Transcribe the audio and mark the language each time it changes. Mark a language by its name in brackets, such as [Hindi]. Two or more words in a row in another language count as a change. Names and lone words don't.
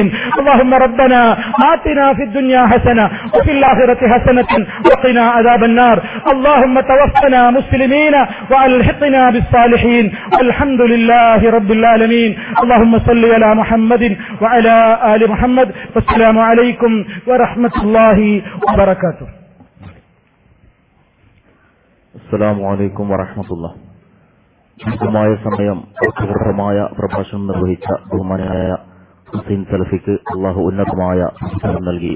[Arabic] اللهم ربنا آتنا في الدنيا حسنة وفي الآخرة حسنة وقنا عذاب النار. اللهم توفنا مسلمين وألحقنا بالصالحين. الحمد لله رب العالمين. اللهم صل على محمد وعلى آل محمد. والسلام عليكم ورحمة الله وبركاته. السلام عليكم ورحمة الله. [Malayalam] ദീർഘമായ സമയം അർത്ഥപൂർണമായ പ്രഭാഷണം നിർവഹിച്ച ബഹുമാനായ ഹുസൈൻ സലഫിക്ക് അല്ലാഹു ഉന്നതമായ പ്രതിഫലം നൽകി